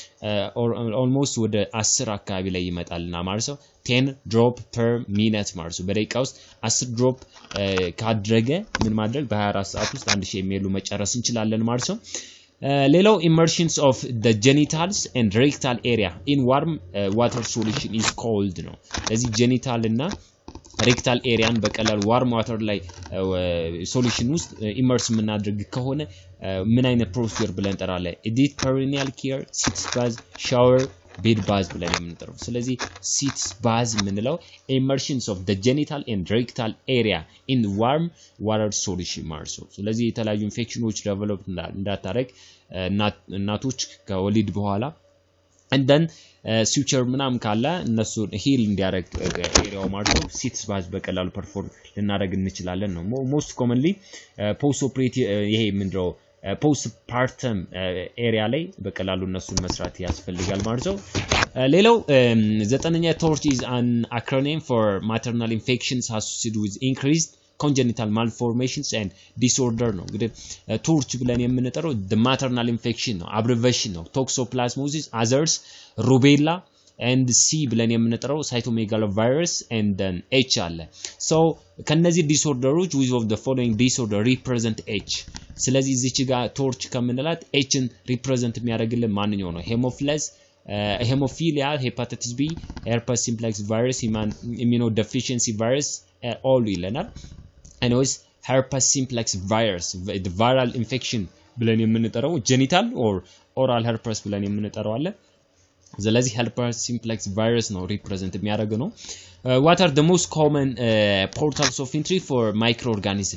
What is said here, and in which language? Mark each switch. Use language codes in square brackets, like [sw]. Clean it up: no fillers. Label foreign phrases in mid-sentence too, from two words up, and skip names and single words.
[am] almost ወደ 10 አካባቢ ላይ ይመጣልና ማለት ነው 10 [en] drop per minute [am] ማለት ነው በደቂቃ ውስጥ 10 drop ካደረገ ምን ማድረግ በ24 ሰዓት ውስጥ [en] 1000 [am] የሚሉ መጨረስ እንችላለን ማለት ነው ሌላው [en] immersions of the genitals and rectal area in warm water solution is cold [am] ነው ስለዚህ [en] genital እና rectal area በቀላል warm water ላይ solution ውስጥ immerse [am] የምናደርግ ከሆነ ምን አይነት [en] procedure [am] ብለን እንጠራለን [en] edit perineal care sitz bath shower bed bath [am] ብለን የምንጠራው ስለዚህ [en] sitz bath የምንለው immersions of the genital and rectal area in warm water solution [am] ማለት ነው ስለዚህ የተለያዩ ኢንፌክሽኖች ዴቨሎፕ እንዳታረግ እናቶች ከወሊድ በኋላ [en] and then suture [am] ምናም ካለ እነሱ ሂል እንዲያረግ ኤሪያው ማለት ነው [en] sitz bath [am] በቀላሉ ፐርፎርም ልናደርግ እንችላለን ነው [en] most commonly post [am] operative ይሄ ምንድነው [en] post partum [am] ኤሪያ ላይ በቀላሉ እነሱን መስራት ያስፈልጋል ማለት ነው ሌላው ዘጠነኛ [en] torch is an acronym for maternal infections associated with increased congenital malformations and disorder [am] ነው እንግዲህ ቶርች ብለን የምንጠራው [en] the maternal infection [am] ነው abbreviation ነው [en] toxoplasmosis others rubella and C [am] ብለን የምንጠራው [en] cytomegalovirus and then H አለ so [am] ከነዚህ ዲስኦርደሮች [en] which of the following disorder represent H [am] ስለዚህ እዚች ጋር ቶርች ከምንላት H ን [en] represent [am] የሚያደርግልን ማንኛው ነው [en] hemophilia hepatitis B herpes simplex virus immunodeficiency virus all ይለናል anyways herpes simplex virus the viral infection [am] ብለን የምንጠራው [en] genital or oral herpes [am] ብለን የምንጠራው አለ ስለዚህ [en] herpes simplex virus [am] ነው represent የሚያደርገው ነው [en] What are the most common portals of entry for microorganism?